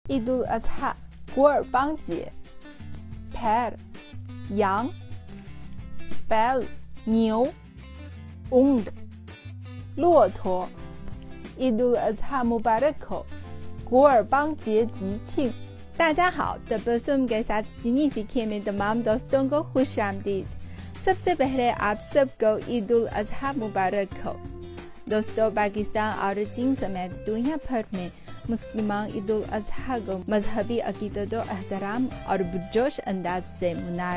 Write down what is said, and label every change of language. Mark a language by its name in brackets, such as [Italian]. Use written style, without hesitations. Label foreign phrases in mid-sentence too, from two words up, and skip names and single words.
[Urdu] عید الاضحیٰ قربان 节 پھر 羊 بیل 牛 اونٹ 骆驼 عید الاضحیٰ مبارک ہو قربان [Chinese] 节吉庆大家好 [Urdu] تبسم کے ساتھ چینی سیکھیے میں تمام دوستوں کو خوش آمدید سب سے پہلے آپ سب کو عید الاضحیٰ مبارک ہو دوستو پاکستان اور چین سمیت دنیا بھر میں مسلمان عید الاضحیٰ کو مذہبی عقیدت و احترام اور پرجوش انداز سے منا